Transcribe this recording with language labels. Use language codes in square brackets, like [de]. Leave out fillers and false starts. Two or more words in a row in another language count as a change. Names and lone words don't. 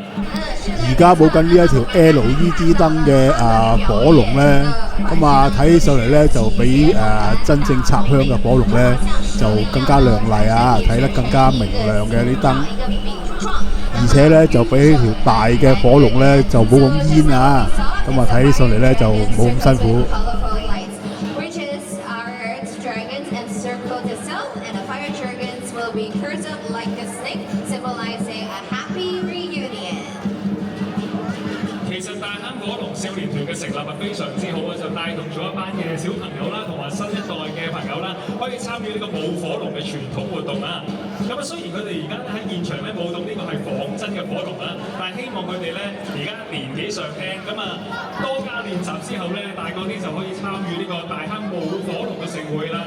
[yue] 而家舞緊呢一條 LED 燈嘅火龍咧，咁啊睇起上嚟咧就比真正插香嘅火龍咧就更加亮麗啊，睇得更加明亮嘅啲燈，而且咧就比起條大嘅火龍咧就冇咁煙啊，咁啊睇起上嚟咧就冇咁辛苦。 [en] Be curved up like a snake, symbolizing a happy reunion. [yue] 其實大坑火龍少年團嘅成立係非常之好啊，就帶動咗一班嘅小朋友啦，同埋新一代嘅朋友啦，可以參與呢個舞火龍嘅傳統活動啊。咁啊，雖然佢哋而家喺現場咧舞動呢個係仿真嘅火龍啦，但係希望佢哋咧而家年紀上輕，咁啊多加練習之後咧，大個啲就可以參與呢個大坑舞火龍嘅盛會啦。